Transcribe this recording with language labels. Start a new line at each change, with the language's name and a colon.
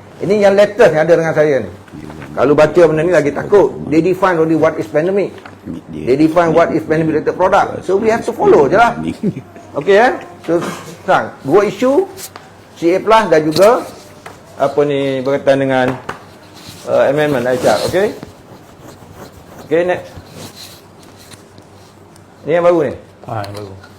Malay: Ini yang latest yang ada dengan saya ni. Kalau baca benda ni lagi takut.
English: They define only what is pandemic. They define what is pandemic related product. So we have to follow je lah.
Malay: Okay So sekarang 2 isu, CA+ dan juga apa ni berkaitan dengan amendment Aisyah. Okey. Okey, next. Ni yang baru ni. Yang baru.